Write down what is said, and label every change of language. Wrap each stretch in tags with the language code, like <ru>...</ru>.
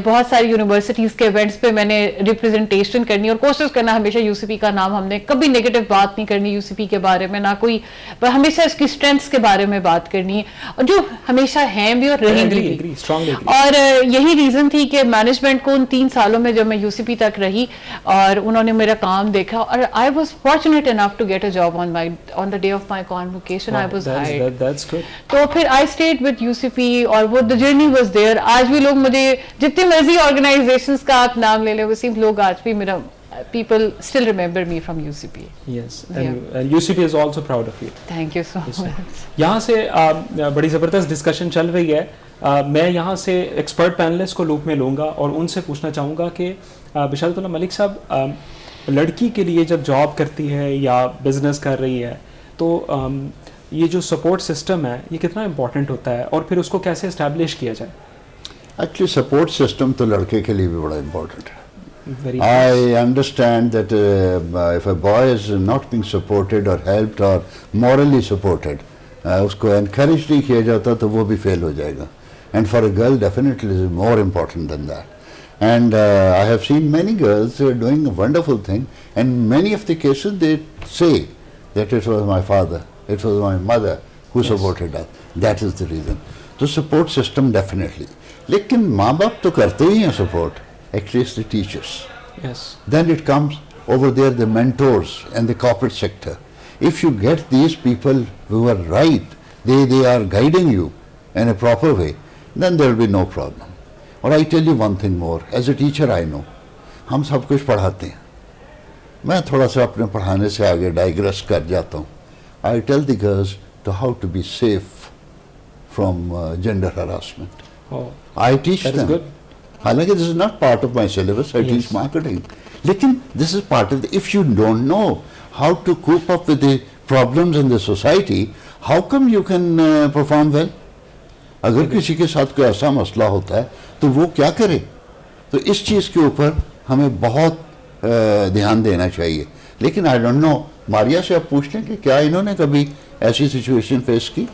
<ur>بہت ساری یونیورسٹیز کے ایونٹس پہ میں نے ریپرزنٹیشن کرنی اور کوشش کرنا, ہمیشہ یو سی پی کا نام, ہم نے کبھی نیگیٹو بات نہیں کرنی یو سی پی کے بارے میں, نہ کوئی, ہمیشہ اس کی اسٹرینتھس کے بارے میں بات کرنی ہے, اور جو ہمیشہ ہیں بھی اور رہیں گی. اور یہی ریزن تھی کہ مینجمنٹ کو ان 3 سالوں میں جب میں یو سی پی تک رہی اور انہوں نے میرا کام دیکھا, اور</ur> <en>I was fortunate enough to get a job on the day of my convocation I was That's- hired. that's good.</en> <ur>تو پھر</ur> <en>I stayed with UCP</en> <ur>اور وہ</ur> <en>the journey was there.</en> <ur>آج بھی لوگ مجھے جتنے مرضی organizations کا آپ نام لے لیں وسیم, لوگ آج بھی میرا</ur> <en>people still remember me from UCP. Yes, and UCP is also proud of you. Thank you so Yes, sir. much.</en> <ur>یہاں سے بڑی زبردست ڈسکشن چل رہی ہے. میں یہاں سے ایکسپرٹ پینلسٹ کو لوپ میں لوں گا اور ان سے پوچھنا چاہوں گا کہ بشارت اللہ ملک صاحب, لڑکی کے لیے جب جاب کرتی ہے یا بزنس کر رہی ہے تو یہ جو سپورٹ سسٹم ہے یہ کتنا امپورٹنٹ ہوتا ہے اور پھر اس کو کیسے اسٹیبلش کیا جائے؟ ایکچولی سپورٹ سسٹم تو لڑکے کے لیے بھی بڑا امپورٹنٹ ہے.</ur> <en>Very I understand that if a boy is not being supported or helped or morally supported,</en> <ur>اس کو encourage نہیں کیا جاتا تو وہ بھی fail ہو جائے گا.</ur> <en>And for a girl definitely is more important than that. And I have seen many girls who are doing a wonderful thing, and many of the cases they say that it was my father, it was my mother who supported us. That is the reason. So support system definitely.</en> <ur>لیکن ماں باپ تو کرتے ہی ہیں support.</ur> <en>Actually it's the teachers. Yes. Then it comes over there the mentors and the corporate sector. If you get these people who are right, they are guiding you in a proper way, then there will be no problem. Or I tell you one thing more, as a teacher I know,</en> <ur>ہم سب کچھ پڑھاتے ہیں. میں تھوڑا سا اپنے پڑھانے سے آگے ڈائگریس کر جاتا ہوں.</ur> <en>I tell the girls to how to be safe from gender harassment. Oh, I teach that is them. good. حالانکہ this is not part of my syllabus, I teach marketing. لیکن this is part of the, if you don't know how to cope up with the problems in the society, how come you can perform well?</en> <ur>اگر کسی کے ساتھ کوئی ایسا مسئلہ ہوتا ہے تو وہ کیا کرے؟ تو اس چیز کے اوپر ہمیں بہت دھیان دینا چاہیے. لیکن</ur> <en>I don't know,</en> <ur>ماریا سے آپ پوچھ لیں کہ کیا انہوں نے کبھی ایسی سچویشن فیس کی؟</ur>